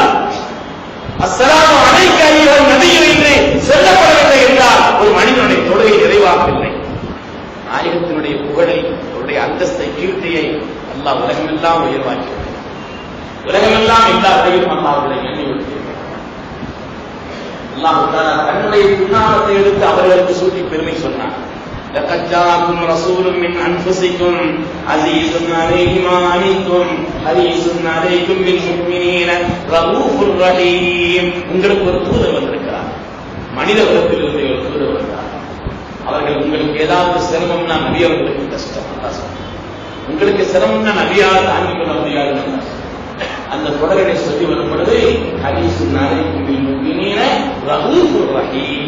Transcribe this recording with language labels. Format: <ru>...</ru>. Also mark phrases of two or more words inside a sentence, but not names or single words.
<ar>السلام عليك أيها النبي</ar> <ta>என்று சொல்லப்படவில்லை என்றால் ஒரு மனிதனுடைய தொழுகை நிறைவாகவில்லை. நாயகத்தினுடைய புகழை, அவருடைய அந்தஸ்தை, கீர்த்தியை அல்லாஹ் உலகமெல்லாம் உயர்வாக்கி, உலகமெல்லாம் எல்லாத்தையும் அல்லாஹ்வுடைய எண்ணிவிட்டு அல்லாஹ் தஆலா தன்னுடைய திருநாமத்தை எடுத்து அவர்களுக்கு சூட்டி பெருமை சொன்னார்.</ta> <ar>لقد جاءكم رسول من انفسكم عزيز عليه ما عنتم حريص عليكم بالمؤمنين رؤوف رحيم.</ar> <ta>உங்களுக்கு ஒரு தூதர் வந்திருக்கிறார், மனித குலத்திலிருந்து ஒரு தூதர் வந்தார். அவர்கள் உங்களுக்கு ஏதாவது சிரமம்னா நபி அவர்களுக்கு கஷ்டம், உங்களுக்கு சிரமம்னா நபியால் தாங்கிக் கொள்ள முடியாது. அந்த தொடரை சொல்லி வரும் பொழுது</ta> <ar>حريص عليكم بالمؤمنين رؤوف رحيم.</ar>